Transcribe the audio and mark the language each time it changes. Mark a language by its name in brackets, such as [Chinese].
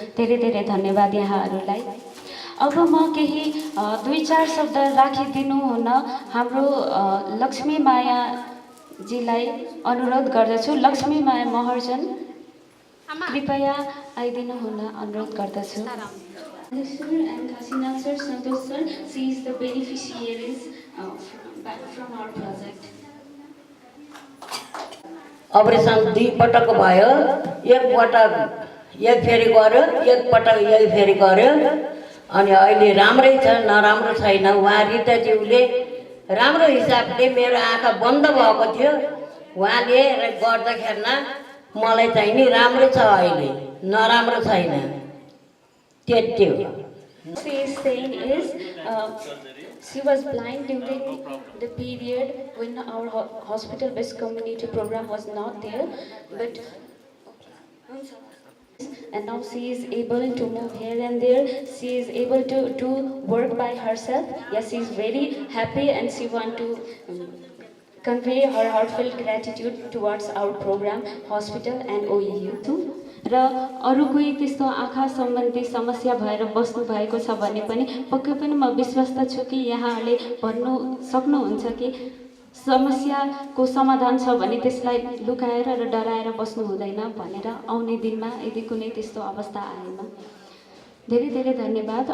[Nepali] धेरै धेरै धन्यवाद यहाँहरूलाई। अब म केही 2-4 शब्द राखिदिनु हुन हाम्रो लक्ष्मी मायाजीलाई अनुरोध गर्दछु। लक्ष्मी माया महर्जन कृपया आइदिनु हुन अनुरोध गर्दछु। [English] Sir and Hasina sir, Santosh sir, she is the beneficiaries from our project. [Nepali] Operation 2 पटक भयो, एक फेरि गर्यो, एक पटक यही फेरि गर्यो अनि अहिले राम्रै छ, नराम्रो छैन। उहाँ रिताज्यूले राम्रो हिसाबले मेरो आँखा बन्द भएको थियो, उहाँले गर्दाखेरि मलाई चाहिँ नि राम्रो छ, अहिले नराम्रो छैन। त्यति हो। [English] She is saying is she was blind during the period when our hospital-based community program was not there, but and now she is able to move here and there. She is able to do work by herself. Yes, she is very happy and she want to convey her heartfelt gratitude towards our program, hospital and OEU. [Nepali] र अरू कोही त्यस्तो आँखा सम्बन्धी समस्या भएर बस्नु भएको छ भने पनि पक्कै पनि म विश्वस्त छु कि यहाँहरूले भन्नु सक्नुहुन्छ कि समस्याको समाधान छ भने त्यसलाई लुकाएर र डराएर बस्नु हुँदैन भनेर आउने दिनमा यदि कुनै त्यस्तो अवस्था आएमा। धेरै धेरै धन्यवाद।